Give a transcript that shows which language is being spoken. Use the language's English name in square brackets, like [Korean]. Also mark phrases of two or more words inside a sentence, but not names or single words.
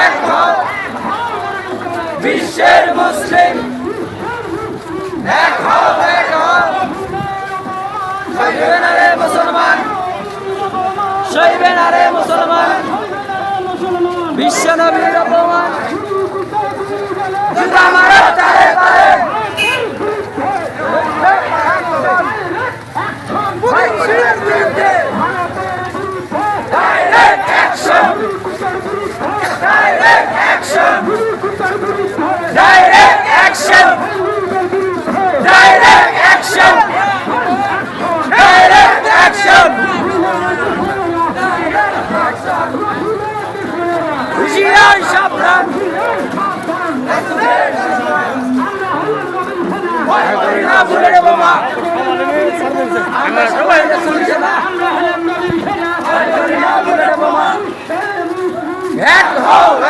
[Bangla] বিশ্বের মুসলিম এক হও সইবে না রে মুসলমান সইবে না রে মুসলমান বিশ্বনবীর অপমান জুতা মারো তালে তালে [English] Direct action! Direct action! Direct action! Direct action! Direct action! [Bangla] হুঁশিয়ার সাবধান ভয় করি না বুলেট বোমা আমরা সবাই রাসূল সেনা ভয় করি না বুলেট বোমা এক হও